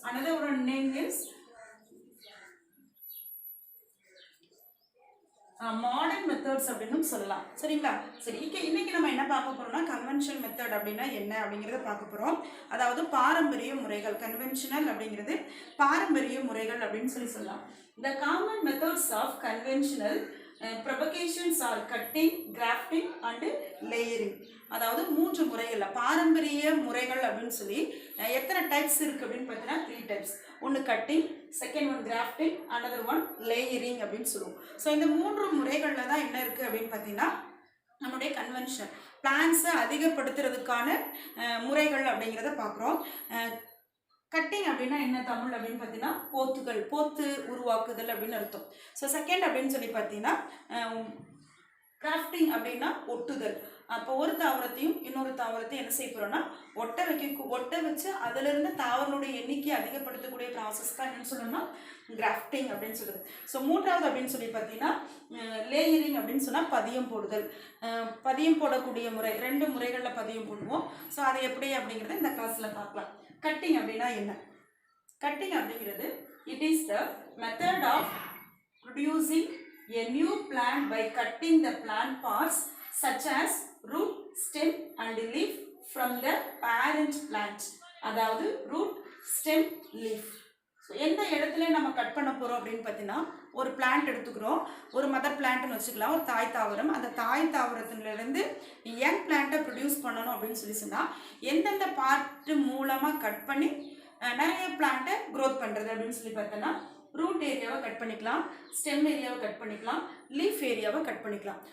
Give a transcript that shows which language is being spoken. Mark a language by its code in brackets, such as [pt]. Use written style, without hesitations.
[en] another ஒரு name is modern methods [ta] அப்படின்னு சொல்லலாம். சரிங்களா? சரி, இன்னைக்கு நம்ம என்ன பார்க்க போறோம்னா கன்வென்ஷனல் மெத்தட் அப்படின்னா என்ன அப்படிங்கிறத பார்க்க போறோம். அதாவது பாரம்பரிய முறைகள். கன்வென்ஷனல் அப்படிங்கிறது பாரம்பரிய முறைகள் அப்படின்னு சொல்லலாம். [en] The common methods of conventional propagations are cutting, grafting and layering. [ta] அதாவது மூன்று முறைகள் பாரம்பரிய முறைகள் அப்படின்னு சொல்லி எத்தனை டைப்ஸ் இருக்கு அப்படின்னு பார்த்தீங்கன்னா 3 டைப்ஸ். ஒன்று cutting, second one grafting, another one layering அப்படின்னு சொல்லுவோம். ஸோ இந்த மூன்று முறைகளில் தான் என்ன இருக்குது அப்படின்னு பார்த்தீங்கன்னா நம்முடைய கன்வென்ஷன் பிளான்ஸை அதிகப்படுத்துறதுக்கான முறைகள் அப்படிங்கிறத பார்க்குறோம். கட்டிங் அப்படின்னா என்ன தமிழ் அப்படின்னு பார்த்தீங்கன்னா போத்து உருவாக்குதல் அப்படின்னு அர்த்தம். ஸோ செகண்ட் அப்படின்னு சொல்லி பார்த்தீங்கன்னா கிராஃப்டிங் அப்படின்னா ஒட்டுதல். அப்போ ஒரு தாவரத்தையும் இன்னொரு தாவரத்தையும் என்ன செய்ய போகிறோம்னா ஒட்ட வச்சு அதிலிருந்து தாவரனுடைய எண்ணிக்கையை அதிகப்படுத்தக்கூடிய ப்ராசஸ் தான் என்னன்னு சொல்லணும்னா கிராஃப்டிங் அப்படின்னு சொல்லுது. ஸோ மூன்றாவது அப்படின்னு சொல்லி பார்த்தீங்கன்னா லேயரிங் அப்படின்னு சொன்னால் பதியம் போடுதல். பதியம் போடக்கூடிய முறை 2 முறைகளில் பதியம் போடுவோம். ஸோ அதை எப்படி அப்படிங்கிறத இந்த கிளாஸில் பார்க்கலாம். கட்டிங் அப்படின்னா என்ன? கட்டிங் அப்படிங்கிறது [en] It is the method of producing a new plant by cutting the plant parts such as root, stem and leaf from the parent plant. [ta] அதாவது root, stem, leaf. ஸோ எந்த இடத்துல நம்ம கட் பண்ண போகிறோம் அப்படின்னு பார்த்தீங்கன்னா ஒரு பிளான்ட் எடுத்துக்கிறோம், ஒரு மதர் பிளான்ட்னு வச்சுக்கலாம், ஒரு தாய் தாவரம். அந்த தாய் தாவரத்துலேருந்து யங் பிளான்ட்டை ப்ரொடியூஸ் பண்ணணும் அப்படின்னு சொன்னால் எந்தெந்த பார்ட்டு மூலமாக கட் பண்ணி நிறைய பிளான்ட்டை க்ரோத் பண்ணுறது அப்படின்னு சொல்லி பார்த்தோன்னா ரூட் ஏரியாவை கட் பண்ணிக்கலாம், ஸ்டெம் ஏரியாவை கட் பண்ணிக்கலாம், லீஃப் ஏரியாவை கட் பண்ணிக்கலாம்.